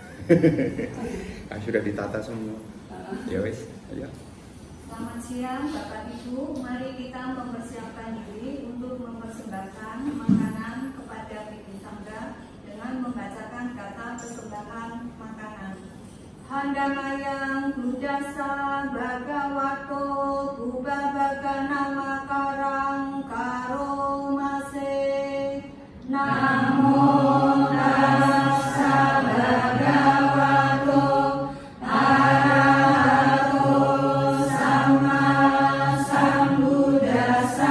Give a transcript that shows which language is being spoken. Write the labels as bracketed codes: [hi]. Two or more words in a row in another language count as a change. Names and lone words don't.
[id] Sudah ditata semua. [jv] Ya wes, ayo. [id] Selamat siang Bapak Ibu, mari kita mempersiapkan diri untuk mempersembahkan makanan kepada Bibi Sangga dengan membacakan kata persembahan makanan. [pi] Handamayang Buddhasa Bhagavato Bubabagana Makarang Karomase. Namo Tassa Bhagavato Arahato Sama Sambuddhassa.